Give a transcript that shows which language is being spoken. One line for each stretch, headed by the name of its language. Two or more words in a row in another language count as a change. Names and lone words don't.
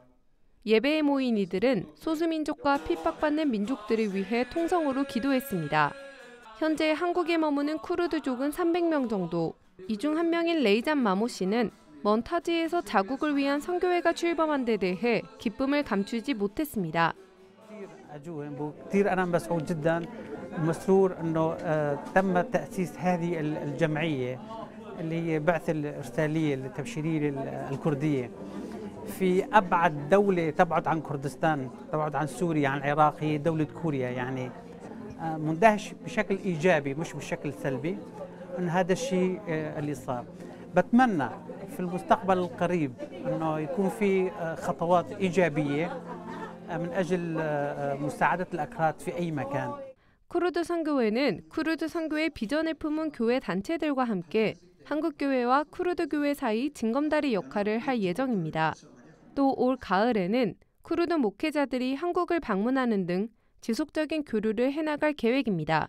Korean: 예배에 모인 이들은 소수민족과 핍박받는 민족들을 위해 통성으로 기도했습니다. 현재 한국에 머무는 쿠르드족은 300명 정도. 이 중 한 명인 레이잔 마모 씨는 먼 타지에서 자국을 위한 선교회가 출범한 데 대해 기쁨을 감추지 못했습니다.
Arabic: مسرور انه تم تاسيس هذه الجمعيه اللي هي بعثه الارساليه التبشيريه الكرديه في ابعد دوله تبعد عن كردستان، تبعد عن سوريا، عن العراق، هي دوله كوريا. يعني مندهش بشكل ايجابي مش بشكل سلبي ان هذا الشيء اللي صار. بتمنى في المستقبل القريب انه يكون في خطوات ايجابيه من اجل مساعده الاكراد في اي مكان.
Korean: 쿠르드 선교회는 쿠르드 선교의 비전을 품은 교회 단체들과 함께 한국 교회와 쿠르드 교회 사이 징검다리 역할을 할 예정입니다. 또 올 가을에는 쿠르드 목회자들이 한국을 방문하는 등 지속적인 교류를 해나갈 계획입니다.